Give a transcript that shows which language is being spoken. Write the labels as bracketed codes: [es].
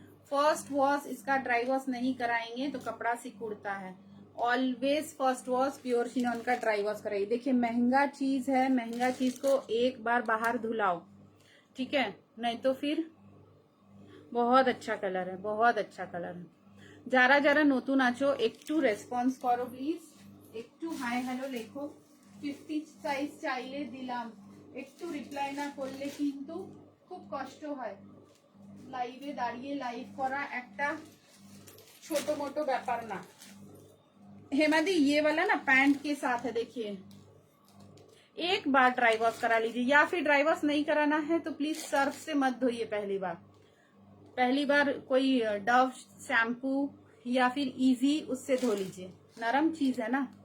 [hi] First wash इसका dry wash नहीं कराएंगे तो कपड़ा सिकुड़ता है। Always first wash pure chinon का ड्राई वॉश कराइए। देखिए, महंगा चीज है, महंगा चीज को एक बार बाहर धुलाओ, ठीक है, नहीं तो फिर। बहुत अच्छा कलर है, बहुत अच्छा कलर है। [bn] যারা যারা নতুন আছো একটু রেসপন্স করো প্লিজ, একটু হাই হ্যালো লেখো। 50 সাইজ চাইলে দিলাম, একটু রিপ্লাই না করলে কিন্তু খুব কষ্ট হয়। লাইভে দাঁড়িয়ে লাইভ করা একটা ছোট মোটো ব্যাপার না। [hi] हेमा दी, ये वाला ना पैंट के साथ है, देखिए। एक बार ड्राई वॉश करा लीजिए, या फिर ड्राई वॉश नहीं कराना है तो प्लीज सर्फ से मत धोइए पहली बार कोई डव शैम्पू या फिर इजी उससे धो लीजिए, नरम चीज है ना।